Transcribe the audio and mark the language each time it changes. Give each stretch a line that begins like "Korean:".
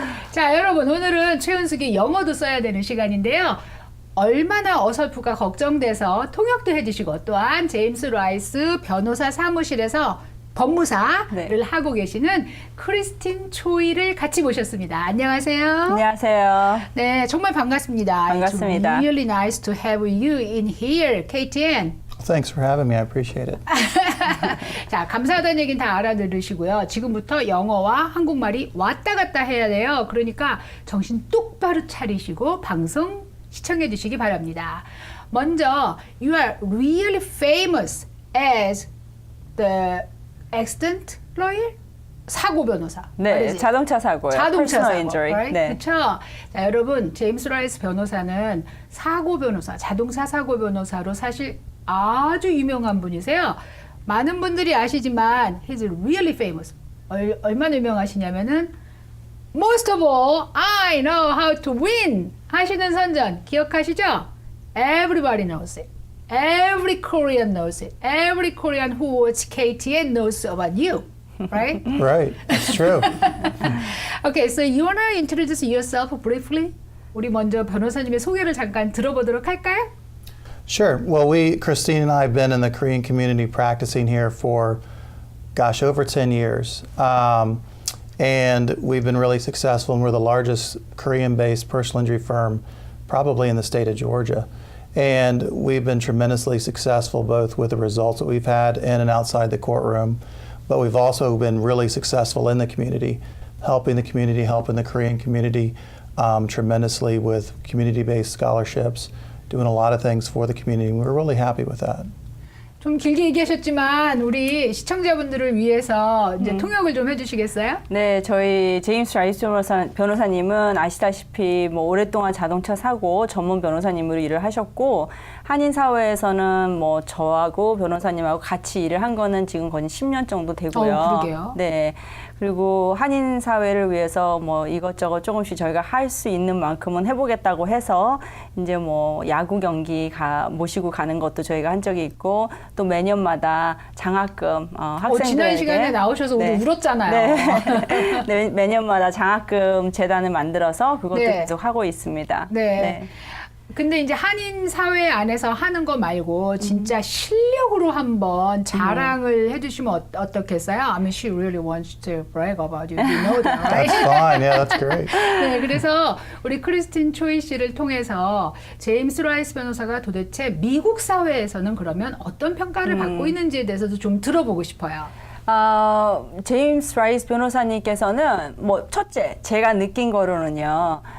Korean: 자 여러분 오늘은 최은숙이 영어도 써야 되는 시간인데요. 얼마나 어설프가 걱정돼서 통역도 해주시고 또한 제임스 라이스 변호사 사무실에서 법무사를 하고 계시는 크리스틴 초이를 같이 모셨습니다. 안녕하세요. 안녕하세요. 네, 정말 반갑습니다. 반갑습니다.
English: It's really nice to have you in here, KTN. Thanks for having me. I appreciate it.
Korean: 자, 감사하다는 얘기는 다 알아들으시고요. 지금부터 영어와 한국말이 왔다 갔다 해야 돼요. 그러니까 정신 똑바로 차리시고 방송 시청해 주시기 바랍니다. 먼저,
English: you are really famous as the accident lawyer?
Korean: 사고 변호사. 네, 자동차 사고요. 자동차
English: Personal
Korean: 사고.
English: injury. Right?
Korean: 네. 그렇죠. 자, 여러분, 제임스 라이스 변호사는 사고 변호사, 자동차 사고 변호사로 사실 아주 유명한 분이세요. 많은 분들이 아시지만
English: he's really famous.
Korean: 얼마나 유명하시냐면은
English: Most of all, I know how to win
Korean: 하시는 선전 기억하시죠?
English: Everybody knows it. Every Korean knows it. Every Korean who watch KTN knows about you. Right? Right. That's true. Okay, so you wanna introduce yourself briefly?
Korean: 우리 먼저 변호사님의 소개를 잠깐 들어보도록 할까요?
English: Sure. Well, Christine and I have been in the Korean community practicing here for, gosh, over 10 years. And we've been really successful, and we're the largest Korean-based personal injury firm probably in the state of Georgia. And we've been tremendously successful both with the results that we've had in and outside the courtroom, but we've also been really successful in the community, helping the Korean community tremendously with community-based scholarships, doing a lot of things for the community. We're really happy with that.
Korean: 좀 길게 얘기하셨지만 우리 시청자분들을 위해서 이제 통역을 좀 해주시겠어요? 네, 저희 제임스 라이스 변호사님은 아시다시피 뭐 오랫동안 자동차 사고 전문 변호사님으로 일을 하셨고 한인 사회에서는 뭐 저하고 변호사님하고 같이 일을 한 거는 지금 거의 10년 정도 되고요. 그러게요. 네. 그리고 한인 사회를 위해서 뭐 이것저것 조금씩 저희가 할 수 있는 만큼은 해보겠다고 해서 이제 뭐 야구 경기 모시고 가는 것도 저희가 한 적이 있고 또 매년마다 장학금 학생들에게 지난 시간에 나오셔서 우리 울었잖아요. 네. 네, 매년마다 장학금 재단을 만들어서 그것도 네. 계속 하고 있습니다. 네. 근데 이제 한인 사회 안에서 하는 거 말고 진짜 실력으로 한번 자랑을 해주시면 어떻겠어요?
English: I mean, she really wants to brag about you. You know that, right? That's fine. Yeah, that's great.
Korean: 네, 그래서 우리 크리스틴 초이 씨를 통해서 제임스 라이스 변호사가 도대체 미국 사회에서는 그러면 어떤 평가를 받고 있는지에 대해서도 좀 들어보고 싶어요. 제임스 라이스 변호사님께서는 뭐 첫째 제가 느낀 거로는요.